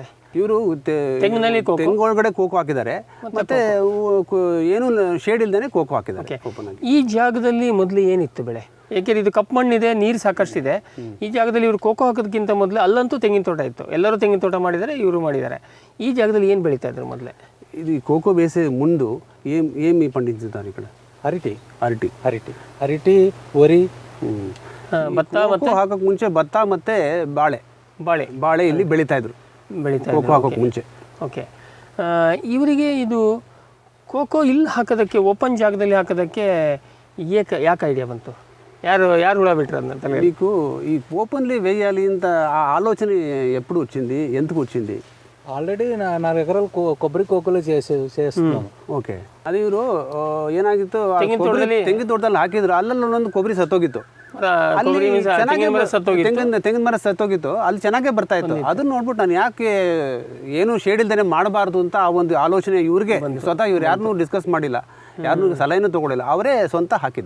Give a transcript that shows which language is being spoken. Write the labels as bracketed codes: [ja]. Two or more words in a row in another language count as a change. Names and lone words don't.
[kn] ಇವರು ತೆಂಗೊಳಗಡೆ ಕೋಕೋ ಹಾಕಿದ್ದಾರೆ, ಮತ್ತೆ ಏನು ಶೇಡ್ ಇಲ್ದೇನೆ ಕೋಕೋ ಹಾಕಿದ್ದಾರೆ. ಈ ಜಾಗದಲ್ಲಿ ಮೊದಲು ಏನಿತ್ತು ಬೆಳೆ? ಏಕೆಂದರೆ ಇದು ಕಪ್ಪು ಮಣ್ಣಿದೆ, ನೀರು ಸಾಕಷ್ಟಿದೆ. ಈ ಜಾಗದಲ್ಲಿ ಇವರು ಕೋಕೋ ಹಾಕೋದಕ್ಕಿಂತ ಮೊದಲು ಅಲ್ಲಂತೂ ತೆಂಗಿನ ತೋಟ ಇತ್ತು. ಎಲ್ಲರೂ ತೆಂಗಿನ ತೋಟ ಮಾಡಿದ್ದಾರೆ, ಇವರು ಮಾಡಿದ್ದಾರೆ. ಈ ಜಾಗದಲ್ಲಿ ಏನು ಬೆಳೀತಾ ಇದ್ರು ಮೊದಲೇ? [te] ఇదు కోకో బేసె ముందు ఏమి పండించుతారు ఇక్కడ? అరటి, వరి, [kn] ಭತ್ತ. ಮತ್ತು ಹಾಕೋಕೆ ಮುಂಚೆ ಭತ್ತ ಮತ್ತು ಬಾಳೆ ಇಲ್ಲಿ ಬೆಳೀತಾ ಇದ್ರು ಕೋಕೋ ಹಾಕೋಕೆ ಮುಂಚೆ. ಓಕೆ. ಇವರಿಗೆ ಇದು ಕೋಕೋ ಇಲ್ಲಿ ಹಾಕೋದಕ್ಕೆ, ಓಪನ್ ಜಾಗದಲ್ಲಿ ಹಾಕೋದಕ್ಕೆ ಯಾಕೆ ಐಡಿಯಾ ಬಂತು? ಯಾರು ಹುಳ [te] బిట్రు అన్న? మీకు ఈ ఓపెన్లీ వేయాలి ఇంత ఆలోచన ఎప్పుడు వచ్చింది, ఎందుకు వచ్చింది? ఆల్రెడీ 4 ఎకరాలు కొబ్బరి కోకోలో చేస్తున్నాను. [kn] ಓಕೆ. ಅದು ಇವರು ಏನಾಗಿತ್ತು, ತೆಂಗಿನ ತೋಟದಲ್ಲಿ ಹಾಕಿದ್ರು. ಅಲ್ಲಲ್ಲಿ ಒಂದೊಂದು ಕೊಬ್ಬರಿ ಸತ್ತೋಗಿತ್ತು. ತೆಂಗಿನ ಮರ ಸತ್ತೋಗಿತ್ತು. ಅಲ್ಲಿ ಚೆನ್ನಾಗೇ ಬರ್ತಾ ಇತ್ತು. ಅದನ್ನ ನೋಡ್ಬಿಟ್ಟು ನಾನು ಯಾಕೆ ಏನು ಶೇಡ್ ಇಲ್ದೇನೆ ಮಾಡಬಾರ್ದು ಅಂತ ಆ ಒಂದು ಆಲೋಚನೆ ಇವ್ರಿಗೆ ಸ್ವತಃ. ಇವ್ರು ಯಾರನ್ನೂ ಡಿಸ್ಕಸ್ ಮಾಡಿಲ್ಲ, ಯಾರನ್ನೂ ಸಲಹೆನೂ ತಗೊಳ್ಳಿಲ್ಲ, ಅವರೇ ಸ್ವಂತ ಹಾಕಿದ್ದು.